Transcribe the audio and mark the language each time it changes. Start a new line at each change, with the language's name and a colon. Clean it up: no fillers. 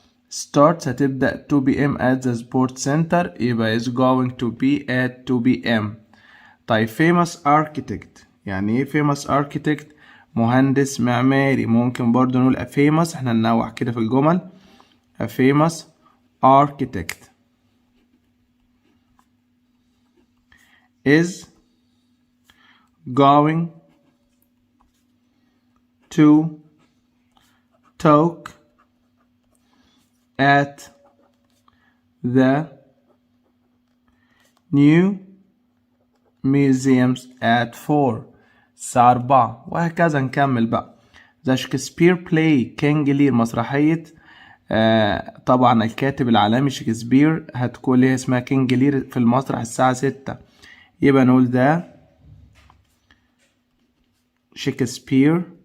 English: starts هتبدأ 2 p.m. at the sports center يبقى is going to be at 2 p.m.
Arabic: طيب famous architect يعني ايه famous architect؟ مهندس معماري. ممكن برضو نقول a famous، احنا ننوع كده في الجمل.
English: a famous architect is going to talk at the new museums at 4 الساعة 4 وهكذا نكمل بقى.
Arabic: The Shakespeare play كينج لير مسرحية طبعا الكاتب العالمي شكسبير هتكون ليه اسمها كينج لير في المسرح الساعة 6 يبقى نقول ده شكسبير